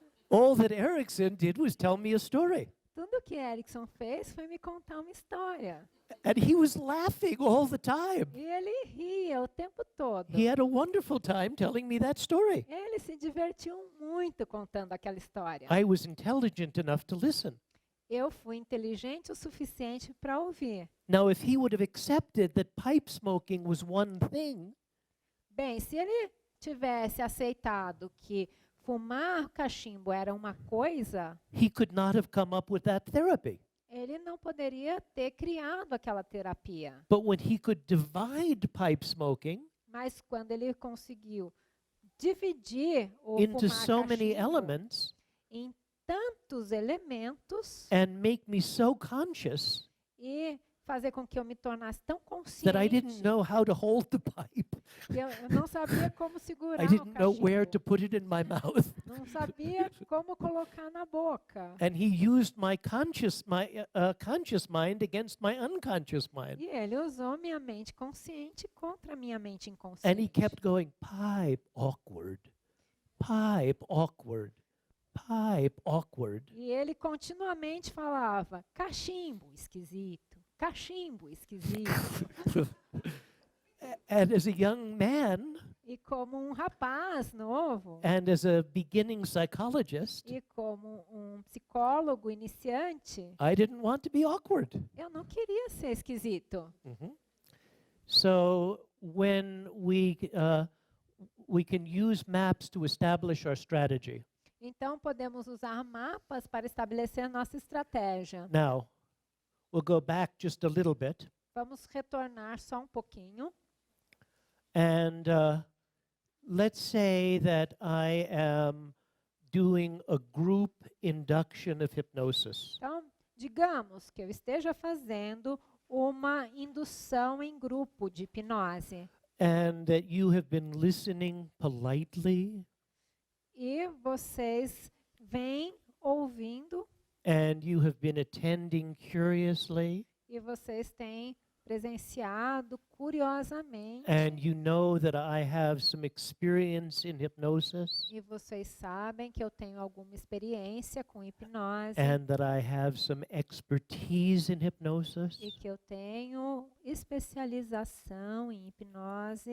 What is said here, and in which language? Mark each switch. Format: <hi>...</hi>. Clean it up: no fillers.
<en>All that Erickson did was tell me a story.</en> <pt>Tudo que Erickson fez foi me contar uma história.</pt> <en>And he was laughing all the time.</en> <pt>E ele ria o tempo todo.</pt> <en>He had a wonderful time telling me that story.</en> <pt>Ele se divertiu muito contando aquela história.</pt> <en>I was intelligent enough to listen.</en> <pt>Eu fui inteligente o suficiente para ouvir.</pt> <en>Now, if he would have accepted that pipe smoking was one thing,</en> <pt>Bem, se ele tivesse aceitado que fumar cachimbo era uma coisa,</pt> <en>he could not have come up with that therapy.</en> <pt>ele não poderia ter criado aquela terapia.</pt> <en>But when he could divide pipe smoking</en> <pt>Mas quando ele conseguiu dividir o</pt> <en>into</en> <pt>fumar</pt> <en>so many</en> <pt>cachimbo</pt> <en>elements</en> <pt>em tantos elementos</pt> <en>and make me so conscious</en> <pt>e fazer com que eu me tornasse tão</pt> <en>that I didn't know how to hold the pipe.</en> <pt>que eu não sabia como segurar</pt> <en>I</en> <pt>o</pt> <en>didn't know where to</en> <pt>cachimbo.</pt> <en>put it in my mouth.</en> <pt>Não sabia como colocar na boca.</pt> <en>And he used my conscious mind against my unconscious mind.</en> <pt>E ele usou minha mente consciente contra a minha mente</pt> <en>And he</en> <pt>inconsciente.</pt> <en>kept going, pipe, awkward, pipe, awkward, pipe, awkward.</en> <pt>E ele continuamente falava: cachimbo esquisito, cachimbo esquisito.</pt> <en>And as a young man,</en> <pt>E como um rapaz novo,</pt> <en>and as a beginning psychologist,</en> <pt>e como um psicólogo iniciante,</pt> <en>I didn't want to be awkward.</en> <pt>eu não queria ser esquisito.</pt> <en>So when we can use maps to establish our strategy.</en> <pt>Então, podemos usar mapas para estabelecer nossa estratégia.</pt> <en>Now, we'll go back just a little bit.</en> <pt>Vamos retornar só um pouquinho.</pt> <en>And let's say that I am doing a group induction of hypnosis.</en> <pt>Então, digamos que eu esteja fazendo uma indução em grupo de hipnose.</pt> <en>And that you have been listening politely,</en> <pt>E vocês vêm ouvindo</pt> <en>and you have been attending curiously,</en> <pt>e vocês têm presenciado curiosamente.</pt> <en>and you know that I have some experience in hypnosis,</en> <pt>E vocês sabem que eu tenho alguma experiência com hipnose.</pt> <en>and that I have some expertise in hypnosis,</en> <pt>E que eu tenho especialização em hipnose.</pt>